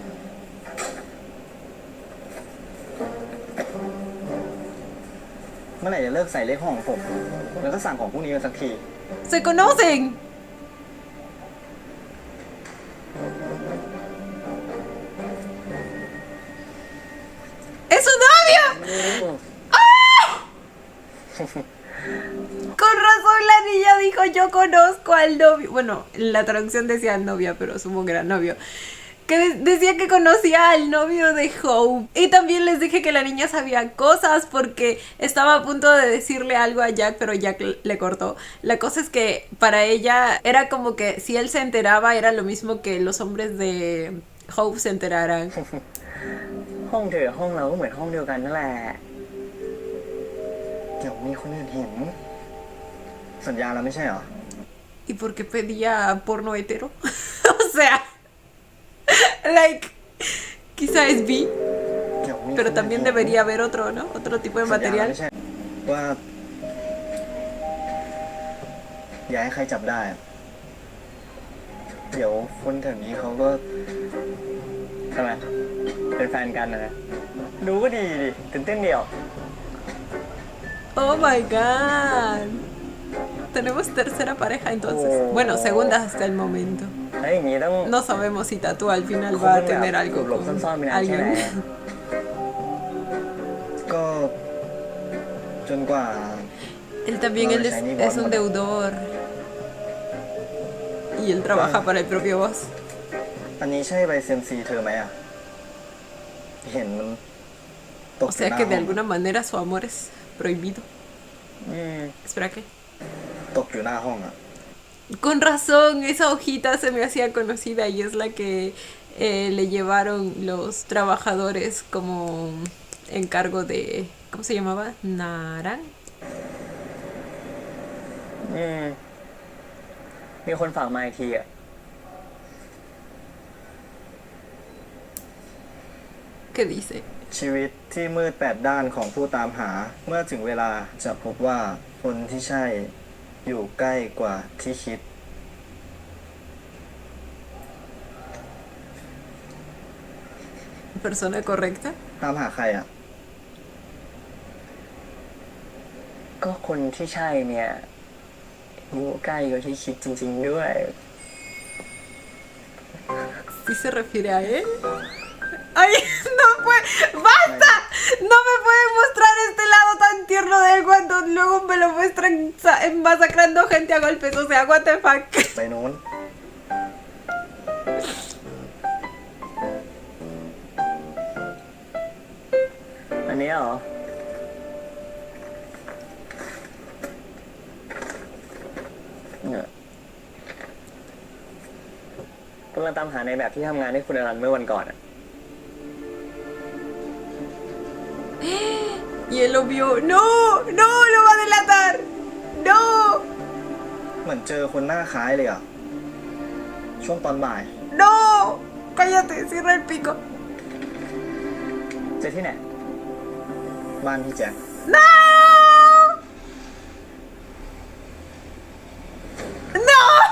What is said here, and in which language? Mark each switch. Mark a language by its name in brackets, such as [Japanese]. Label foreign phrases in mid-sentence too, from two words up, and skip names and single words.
[Thai] เมื่อไหร่จะเลิกใส่เลขห้องของผม แล้วก็สั่งของพวกนี้กันสักที [Spanish] Se conocen. ¡Es su novio! Con razón la niña dijo yo conozco al novio. Bueno, la traducción decía novia, pero supongo que era novio. Que decía que conocía al novio de Hope. Y también les dije que la niña sabía cosas porque estaba a punto de decirle algo a Jack, pero Jack le cortó. La cosa es que para ella era como que si él se enteraba era lo mismo que los hombres de Hope se enteraran. [Thai] ห้องเธอห้องเราก็เหมือนห้องเดียวกันนั่นแหละ เดี๋ยวมีคนอื่นเห็น สัญญาแล้วไม่ใช่เหรอ [Spanish] ¿Y por qué pedía porno hetero? O sea, like, quizá es bi, [Thai] เดี๋ยวมี [Spanish] pero también debería haber otro, ¿no? Otro tipo de [Thai] สัญญาแล้ว [Spanish] material. [Thai] ไม่ใช่ว่า อย่าให้ใครจับได้อะเดี๋ยวคนแถวนี้เขาก็ ทำไม เป็นแฟนกันนะดูก็ดีดิตื่นเต้นเดียว [English] Oh my god. [Spanish] tenemos tercera pareja entonces. Bueno, segunda hasta el momento. [Thai] แล้วอย่างนี้ต้อง [Spanish] No sabemos si Tatu al final va a tener algo [Thai] หลบ [Spanish] con [Thai] ซ่อนๆไปนานแค่ไหน [Spanish] alguien. [Thai] ก็จนกว่า [Spanish] Él también él es un deudor. Y él trabaja para el propio boss. [Thai] อันนี้ใช่ใบเซมซีเธอไหมอ่ะ เห็นมันตก [Spanish] O sea que de alguna manera su amor es prohibido. [Thai] อืม [Spanish] Espera, ¿qué? [Thai] ตกอยู่หน้าห้องอ่ะ [Spanish] Con razón, esa hojita se me hacía conocida y es la que le llevaron los trabajadores como encargo de... ¿Cómo se llamaba? Naran. [Thai] อืมมีคนฝากมาอีกทีอ่ะ [Spanish] ¿Qué dice? [Thai] ชีวิตที่มืดแปดด้านของผู้ตามหา เมื่อถึงเวลาจะพบว่าคนที่ใช่อยู่ใกล้กว่าที่คิด [Spanish] ¿Persona correcta? [Thai] ตามหาใครอ่ะ ก็คนที่ใช่เนี่ยอยู่ใกล้กว่าที่คิดจริงๆด้วย [Spanish] ¿Sí se refiere a él? ¡Ay! ¡No puede! ¡Basta! No me pueden mostrar este lado tan tierno de él cuando luego me lo muestran masacrando gente a golpes. O sea, [English] what the fuck. [Thai] ไปโน้น อันนี้เหรอ เนี่ยกำลังตามหาในแบบที่ทำงานให้คุณอรันเมื่อวันก่อนอ่ะ [Spanish] Y él lo vio. ¡No! ¡No! ¡Lo va a delatar! ¡No! [Thai] เหมือนเจอคนหน้าคล้ายเลยอ่ะ ช่วงตอนบ่าย [Spanish] ¡No! ¡Cállate! Cierra el pico. [Thai] เจอที่ไหน บ้านพี่แจ็ค [Spanish] ¡No! ¡No!